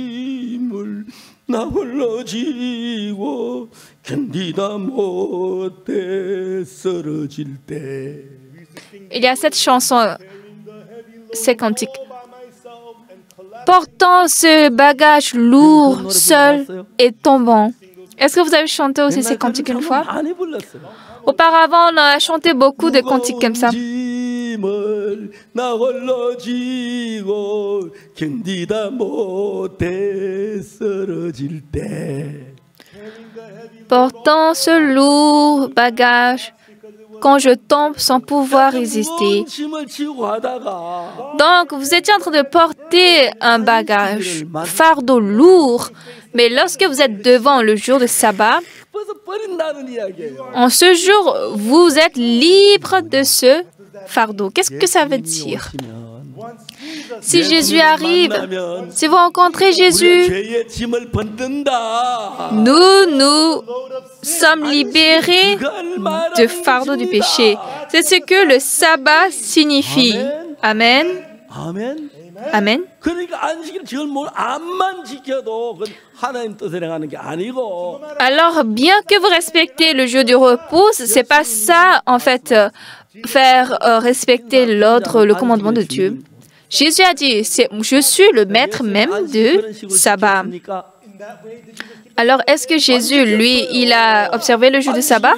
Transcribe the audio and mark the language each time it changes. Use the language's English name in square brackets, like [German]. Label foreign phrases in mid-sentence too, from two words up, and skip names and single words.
[French] Il y a cette chanson, ces cantiques. Portant ce bagage lourd, seul et tombant. Est-ce que vous avez chanté aussi ces cantiques une fois? Auparavant, on a chanté beaucoup de cantiques comme ça. [Korean] 나 홀로 쥐고 견디다 못해 쓰러질 때 [French] Portant ce lourd bagage, quand je tombe sans pouvoir résister. [Korean] 짐을 지고 가다가 [French] Donc, vous étiez en train de porter un bagage, fardeau lourd, mais lorsque vous êtes devant le jour de sabbat, [Korean] 벗어 버린다는 이야기예요. [French] en ce jour, vous êtes libre de ce fardeau. Qu'est-ce que ça veut dire? Si Jésus arrive, si vous rencontrez Jésus, [Korean] 죄의 짐을 벗는다. [French] nous sommes libérés du fardeau du péché. C'est ce que le sabbat signifie. Amen. [Korean] 아멘. [French] Amen. [Korean] 그러니까 안식일 지킬 뭘 암만 지켜도 그건 하나님 뜻을 행하는 게 아니고 [French] Alors, bien que vous respectez le jour du repos, c'est pas ça, en fait, faire respecter l'ordre, le commandement de Dieu. Jésus a dit, je suis le maître même du sabbat. Alors, est-ce que Jésus, lui, il a observé le jour du sabbat?